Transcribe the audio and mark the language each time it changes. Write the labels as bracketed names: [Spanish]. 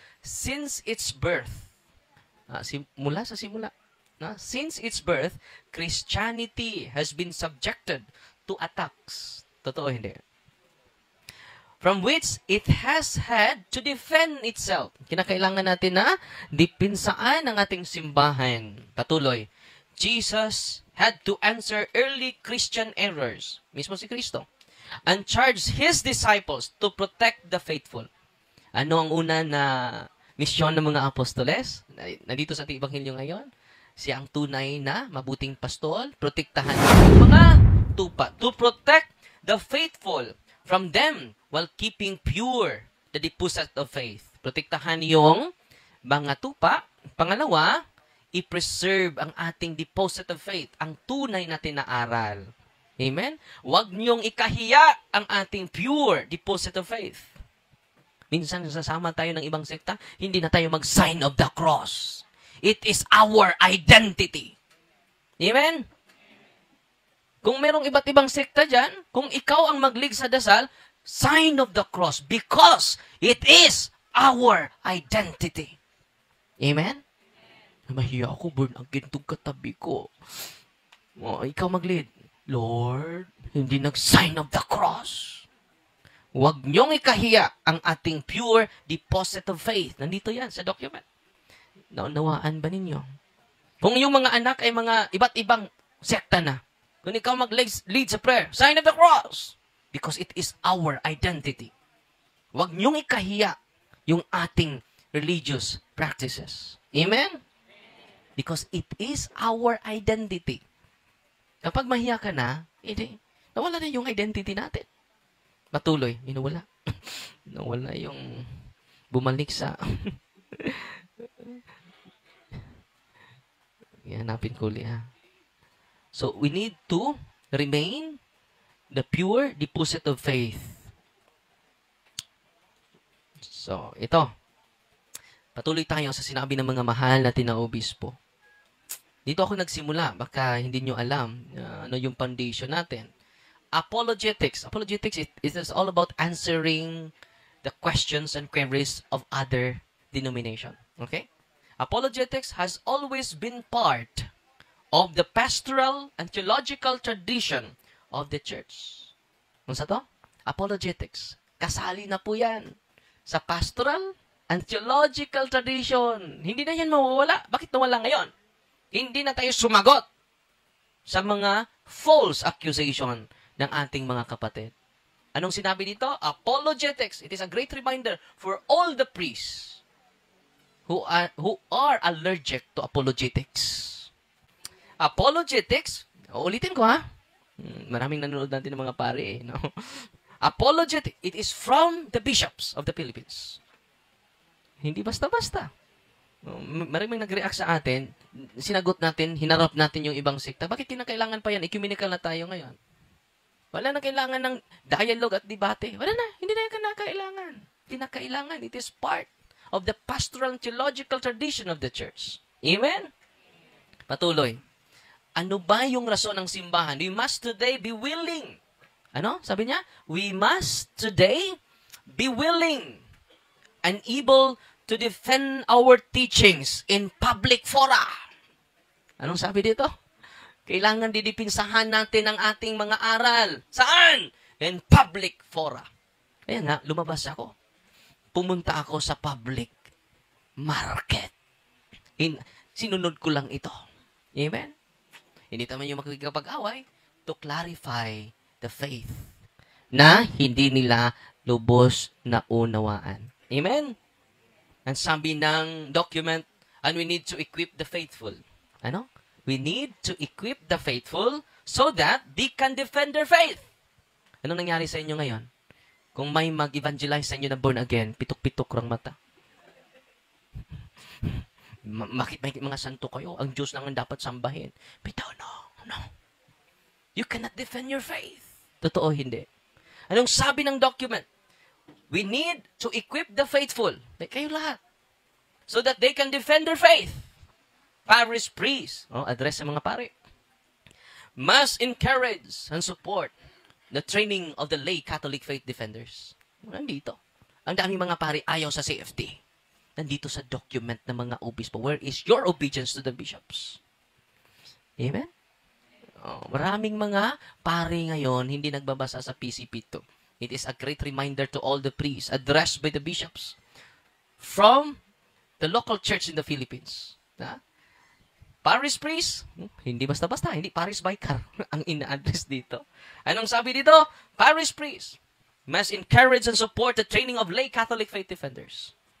[English] Since its birth, [Filipino] mula sa simula, [English] since its birth, Christianity has been subjected to attacks. [Filipino] Totoo hindi? [English] From which it has had to defend itself. [Filipino] Kinakailangan natin na dipinsaan ang ating simbahan. Patuloy. [English] Jesus had to answer early Christian errors. [Filipino] Mismo si Kristo. [English] And charge His disciples to protect the faithful. [Filipino] Ano ang una na misyon ng mga apostoles? Nandito sa ating Ebanghelyo ngayon. Siya ang tunay na mabuting pastol. Protektahan ang mga tupa. [English] To protect the faithful from them while keeping pure the deposit of faith. [Filipino] Protektahan yung mga tupa. Pangalawa, i-preserve ang ating deposit of faith, ang tunay natin na aral. Amen? Huwag niyong ikahiya ang ating pure deposit of faith. Minsan sasama tayo ng ibang sekta, hindi na tayo mag-sign of the cross. [English] It is our identity. Amen? [Filipino] Kung merong iba't ibang sekta dyan, kung ikaw ang mag-lead sa dasal, sign of the cross [English] because it is our identity. [Filipino] Amen? Mahiya ako, burn again itong katabi ko. Ikaw mag-lead. Lord, hindi nag-sign of the cross. Huwag niyong ikahiya ang ating pure deposit of faith. Nandito yan sa document. Naunawaan ba ninyo? Kung yung mga anak ay mga iba't ibang sekta na, kung ikaw mag-lead sa prayer, sign of the cross. [English] Because it is our identity. [Filipino] Huwag niyong ikahiya yung ating religious practices. Amen? [English] Because it is our identity. [Filipino] Kapag mahiya ka na, nawala na yung identity natin. Patuloy, nawala. Nawala yung bumalik sa... Hanapin ko ulit, ha. [English] So, we need to remain the pure deposit of faith. [Filipino] So, ito. Patuloy tayo sa sinabi ng mga mahal natin na obispo. Dito ako nagsimula. Baka hindi nyo alam ano yung foundation natin. Apologetics. [English] Apologetics, it is all about answering the questions and queries of other denomination. Okay? Apologetics has always been part of the pastoral and theological tradition of the church. [Filipino] Ano sa to? Apologetics. Kasali na po yan sa pastoral and theological tradition. Hindi na yan mawawala. Bakit nawala ngayon? Hindi na tayo sumagot sa mga false accusation ng ating mga kapatid. Anong sinabi dito? Apologetics. [English] It is a great reminder for all the priests who are allergic to apologetics. [Filipino] Apologetics, ulitin ko ha. Maraming nanonood natin ng mga pare. No? [English] Apologetic, it is from the bishops of the Philippines. [Filipino] Hindi basta-basta. Maraming nag-react sa atin, sinagot natin, hinarap natin yung ibang sekta. Bakit kinakailangan pa yan? Ecumenical na tayo ngayon. Wala na kailangan ng dialogue at debate. Wala na, hindi na yan kailangan. [English] Kinakailangan, it is part of the pastoral and theological tradition of the church. Amen? Patuloy. [Filipino] Ano ba yung rason ng simbahan? [English] We must today be willing. [Filipino] Ano? Sabi niya, [English] we must today be willing and able to defend our teachings in public fora. [Filipino] Anong sabi dito? Kailangan didipinsahan natin ang ating mga aral. Saan? [English] In public fora. [Filipino] Kaya nga, lumabas ako. Pumunta ako sa public market. Sinunod ko lang ito. Amen? Hindi naman yung makikipag-away [English] to clarify the faith [Filipino] na hindi nila lubos na unawaan. Amen? Ang sabi ng document, [English] and we need to equip the faithful. [Filipino] Ano? [English] We need to equip the faithful so that they can defend their faith. [Filipino] Anong nangyari sa inyo ngayon? Kung may mag-evangelize sa inyo na born again, pitok-pitok rang mata. Bakit may mga santo kayo? Ang Diyos lang ang dapat sambahin. Bitaw, no. [English] You cannot defend your faith. [Filipino] Totoo, hindi. Anong sabi ng document? [English] We need to equip the faithful. [Filipino] Kayo lahat. [English] So that they can defend their faith. Parish priest. [Filipino] Address sa mga pare. [English] Must encourage and support the training of the lay Catholic faith defenders. [Filipino] Nandito. Ang daming mga pare ayaw sa CFD. Nandito sa document ng mga obispo. [English] Where is your obedience to the bishops? Amen? [Filipino] Maraming mga pare ngayon hindi nagbabasa sa PCP2. [English] It is a great reminder to all the priests addressed by the bishops from the local church in the Philippines. [Filipino] Parish priest, hindi basta-basta, hindi parish vicar ang ina-address dito. Anong sabi dito? [English] Parish priest must encourage and support the training of lay Catholic faith defenders.